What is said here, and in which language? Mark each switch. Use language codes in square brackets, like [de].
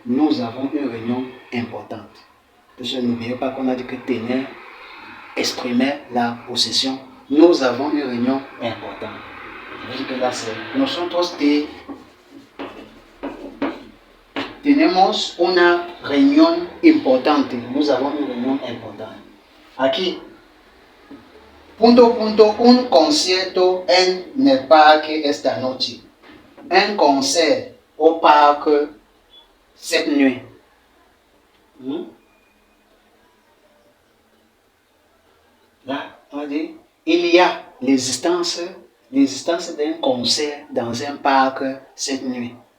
[fr] Nous avons une réunion importante. N'oubliez pas qu'on a dit que tenir exprimait la possession. Nous avons une réunion importante. Ça veut dire que là, c'est [es] nosotros tenemos una reunión importante. [fr] Nous avons une réunion importante. [es] Aquí, punto, un concierto en el parque esta noche. [fr] Un concert au parc cette nuit. Là, on dit, il y a l'existence d'un concert dans un parc cette nuit.